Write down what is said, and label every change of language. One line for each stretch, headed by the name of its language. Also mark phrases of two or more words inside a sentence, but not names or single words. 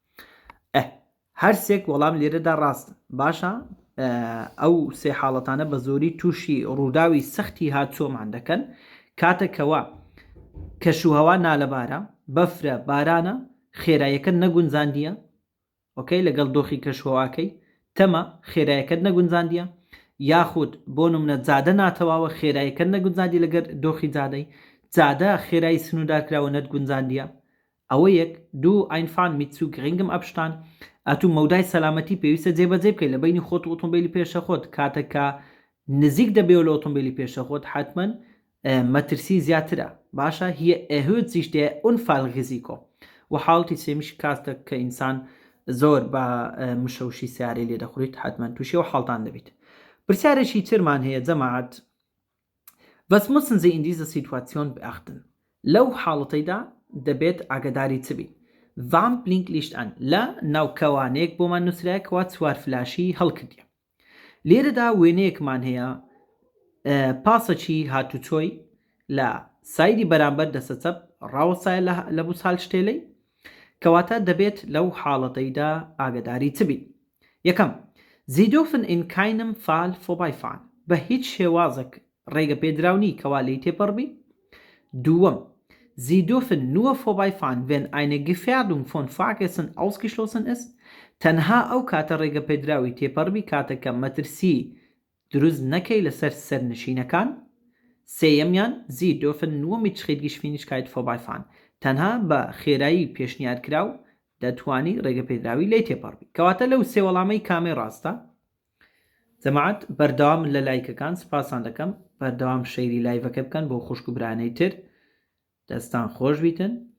Central Kurdish: هەر سێک وەڵام لێرەدا ڕاستن. باشە ئەو سێ حاڵەتانە بە زۆری تووشی ڕووداوی سەختی هاتچۆمان دەکەن کاتێکەوە کەشوهەوا نالەبارە، بەفرە، بارانە، خێراییەکەت نەگونجاندیە، ئۆکەی لەگەڵ دۆخی کەشوهەواکەی تەمە خێراییەکەت نەگونجاندیە، یاخود بۆ نمونە جادە ناتەواوە خێراییەکەت نەگونجاندی لەگەر دۆخی جادەی، جادە خێرایی سنوودارکراوە نەتگونجاندیە. ئەوە یەک دوو
German: Einfahren mit zu geringem Abstand.
Central Kurdish: ئەتوو مەودای سەلامەتی پێویستە جێبەجێ بکەیت لە بینی خۆت و ئۆتۆمبیلی پێشەخۆت. کاتێککە نزیک دەبێت لە ئۆتۆمبیلی پێشەخۆت حتمما مەترسی زیاترە. باشە هي
German: erhöht sich der Unfallrisiko.
Central Kurdish: و حاڵەتی سێمیش کاتێک کە ئینسان زۆر بە مشەوشی سیارەی لێ دەخورێت حتمما تووشی و حاڵتان دەبێت. پرسیارێکی ترمان هەیە جەماعەت.
German: Was müssen Sie in dieser Situation beachten?
Central Kurdish: لەو حاڵەتەیدا دەبێت ئاگاداری چ بین؟
German: Warnblinklicht an
Central Kurdish: لە ناوکەوانەیەک بۆمان نووسراکەوە چوار فلاشی هەڵکردیە. لێرەدا وێنەیەکمان هەیە پاسەکی هاتوچۆی لە سایدی بەرامبەر دەستە چەپ ڕاوەسایە لە بوسال شتێلەی کەواتە دەبێت لەو حاڵەتەیدا ئاگاداری چ بین؟
German: یەکەم Sie dürfen in keinem Fall vorbeifahren.
Central Kurdish: بە هیچ شێوازێک ڕێگە پێدراونی کەوا لی تێپەڕبی.
German: دووەم Sie dürfen nur vorbeifahren, wenn eine Gefährdung von Fahrgästen ausgeschlossen ist.
Central Kurdish: تەنها ئەو کاتە ڕێگە پێدراوی تێپەڕبی کاتێککە مەترسی دروست نەکەی لەسەر سەرنشینەکان.
German: سێیەمیان Sie dürfen nur mit Schrittgeschwindigkeit vorbeifahren.
Central Kurdish: تەنها بە خێرایی پێشنیارکراو دەتوانی ڕێگە پێدراوی لێ تێپەڕبی. کەواتە لەو سێ وەڵامەی کامێ ڕاستە؟ جەماعەت بەردەوام لە لایکەکان سپاسان دەکەم، بەردەوام شەیری لایڤەکە بکەن بۆ خوشک و برانەی تر دەستان خۆش بیتن.